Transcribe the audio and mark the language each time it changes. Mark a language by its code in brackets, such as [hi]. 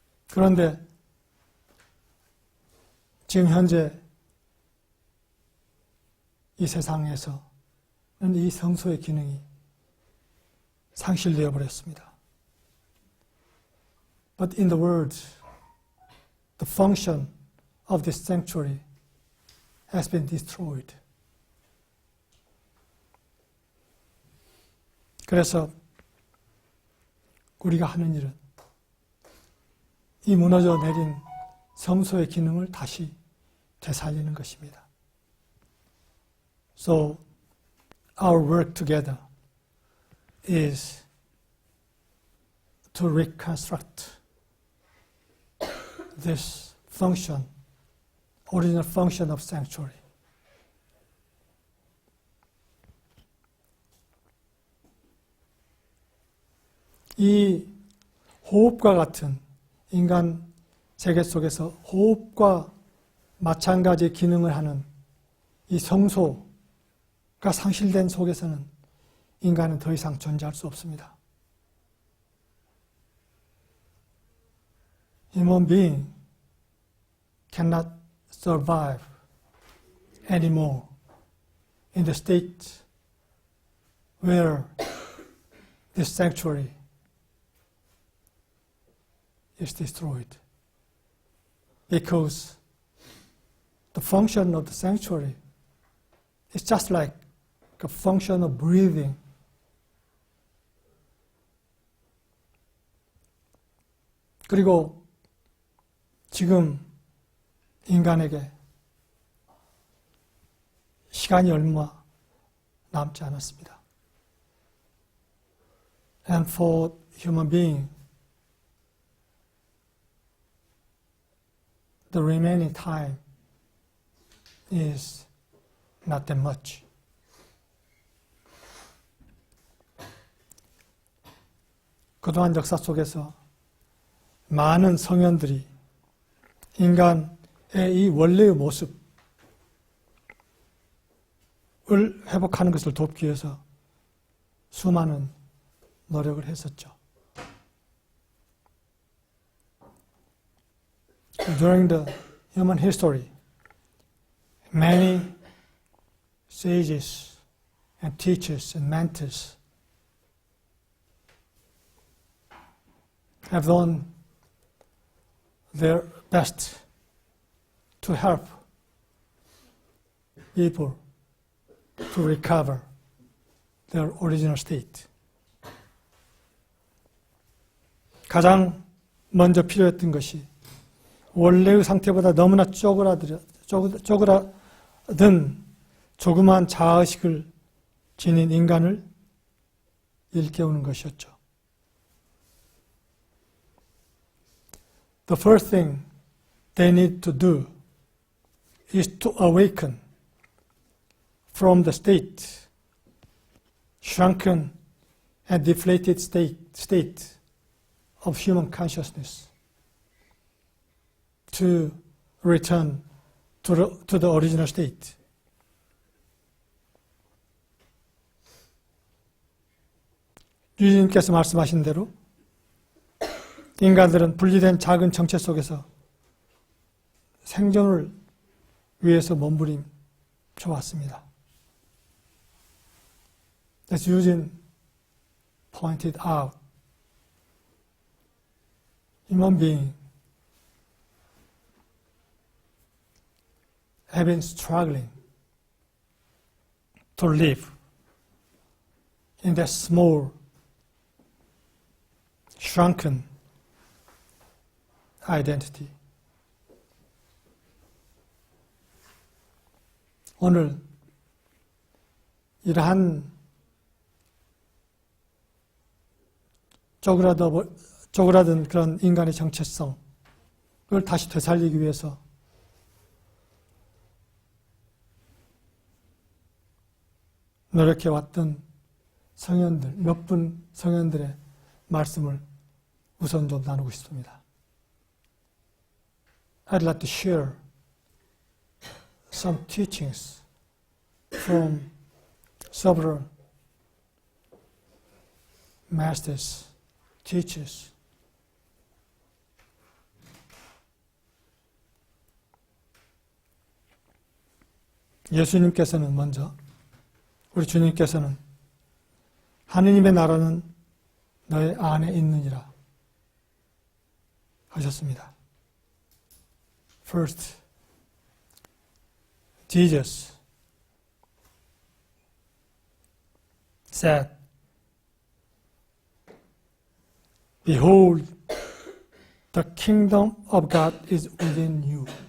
[ko] 그런데 지금 현재 이 세상에서는 이 성소의 기능이 상실되어 버렸습니다. [en] But in the world, the function of this sanctuary has been destroyed. [ko] 그래서 우리가 하는 일은 이 무너져 내린 성소의 기능을 다시 되살리는 것입니다. [en] So our work together is to reconstruct this function, original function of sanctuary. [ko] 이 호흡과 같은 인간 세계 속에서 호흡과 마찬가지 기능을 하는 이 성소가 상실된 속에서는 인간은 더 이상 존재할 수 없습니다. [en] Human being cannot survive anymore in the state where this sanctuary is destroyed, because the function of the sanctuary is just like a function of breathing. [ko] 그리고 지금 인간에게 시간이 얼마 남지 않았습니다. [en] And for human being, the remaining time is not that much. [ko] 그동안 역사 속에서 많은 성현들이 인간의 이 원래의 모습을 회복하는 것을 돕기 위해서 수많은 노력을 했었죠. [en] During the human history, many sages and teachers and mentors have done their best to help people to recover their original state. [ko] 가장 먼저 필요했던 것이 원래의 상태보다 너무나 쪼그라든 조그마한 자아의식을 지닌 인간을 일깨우는 것이었죠. [en] The first thing they need to do is to awaken from the state, shrunken and deflated state of human consciousness, to return to the original state. [ko] 유진님께서 말씀하신 대로 인간들은 분리된 작은 정체 속에서 생존을 위해서 몸부림쳐 왔습니다. [en] As Eugene pointed out, human beings have been struggling to live in that small, shrunken identity. [ko] 오늘 이러한 쪼그라든 그런 인간의 정체성을 다시 되살리기 위해서 노력해왔던 성현들, 몇 분 성현들의 말씀을 우선 좀 나누고 싶습니다. [en] I'd like to share some teachings from several masters, teachers. [ko] 예수님께서는 먼저, 우리 주님께서는 하느님의 나라는 너의 안에 있느니라 하셨습니다. [en] First, Jesus said, Behold, the kingdom of God is within you.